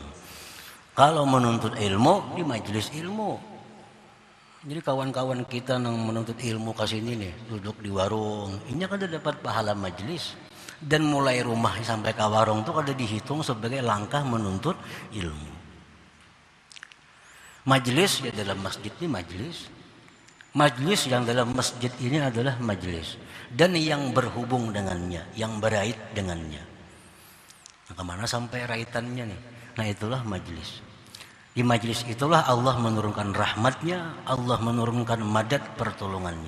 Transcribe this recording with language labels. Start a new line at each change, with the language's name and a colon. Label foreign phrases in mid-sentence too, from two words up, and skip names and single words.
Indonesian: Kalau menuntut ilmu di majelis ilmu. Jadi kawan-kawan kita yang menuntut ilmu kesini nih, duduk di warung. Ini kan dapat pahala majelis. Dan mulai rumah sampai ke warung tuh kada dihitung sebagai langkah menuntut ilmu. Majelis ya dalam masjid ini majelis. Majelis yang dalam masjid ini adalah majelis. Dan yang berhubung dengannya, yang berait dengannya. Nah, kemana sampai raitannya nih? Nah, itulah majelis. Di majelis itulah Allah menurunkan rahmatnya, Allah menurunkan madad pertolongannya.